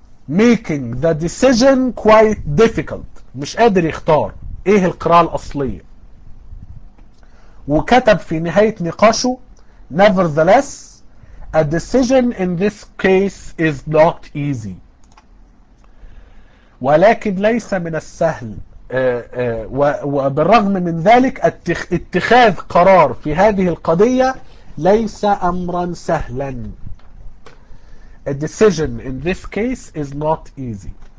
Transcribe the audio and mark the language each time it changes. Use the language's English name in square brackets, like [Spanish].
[English] Making the decision quite difficult. [Arabic] مش قادر يختار إيه القراءة الأصلية. وكتب في نهاية نقاشه [English] Nevertheless, a decision in this case is not easy. [Arabic] ولكن ليس من السهل وبالرغم من ذلك اتخاذ قرار في هذه القضية ليس أمرا سهلا. [English] A decision in this case is not easy.